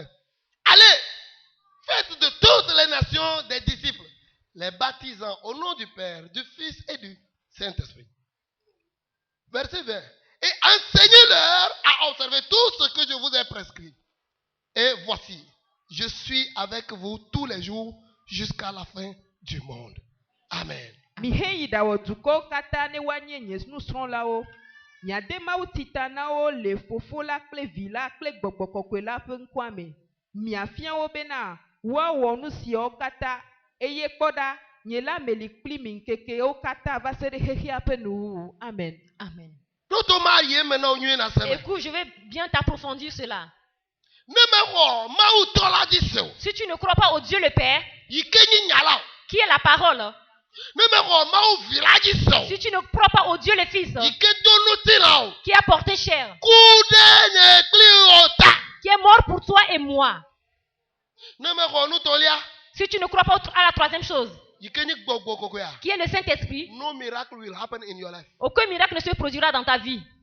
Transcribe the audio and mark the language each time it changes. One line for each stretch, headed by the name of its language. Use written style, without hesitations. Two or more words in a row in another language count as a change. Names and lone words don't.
French: Allez, faites de toutes les nations des disciples, les baptisant au nom du Père, du Fils et du Saint-Esprit. Verset 20. Et enseignez-leur à observer tout ce que je vous ai prescrit. Et voici, je suis avec vous tous les jours jusqu'à la fin du monde. Amen.
Ewe: Nyadema utitana o le fofo la kple vi la kple gbɔgbɔ kɔkɔe la ƒe ŋkuame. Miafia wo bena woawɔ nu siawo katã eye kpɔɖa nye la meli kpli mi ŋkekewo katã va se ɖe xexea ƒe nuwuwu. Amen. Amen.
French: Écoute, je vais bien t'approfondir cela. Si tu ne crois pas au Dieu le Père, qui est la parole, si tu ne crois pas au Dieu le Fils, qui a porté chair, qui est mort pour toi et moi, si tu ne crois pas à la troisième chose, qui est le Saint-Esprit, aucun miracle ne se produira dans ta vie.